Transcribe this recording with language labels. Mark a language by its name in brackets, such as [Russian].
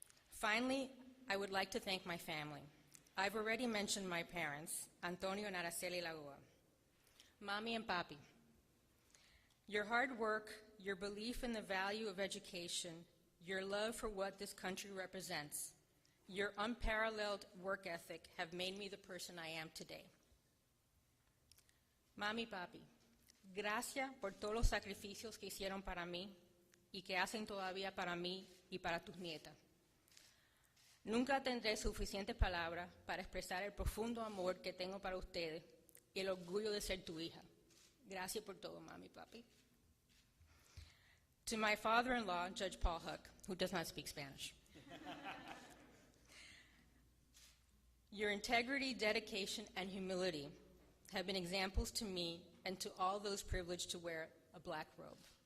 [English] Finally, I would like to thank my family. I've already mentioned my parents, Antonio and Araceli Lagoa, Mommy and Papi. Your hard work, your belief in the value of education, your love for what this country represents, your unparalleled work ethic have made me the person I am today. [Spanish] Mami, papi, gracias por todos los sacrificios que hicieron para mí y que hacen todavía para mí y para tus nietas. Nunca tendré suficientes palabras para expresar el profundo amor que tengo para ustedes y el orgullo de ser tu hija. Gracias por todo, mami, papi. [English] To my father-in-law, Judge Paul Huck, who does not speak Spanish. Your integrity, dedication, and humility have been examples to me and to all those privileged to wear a black robe.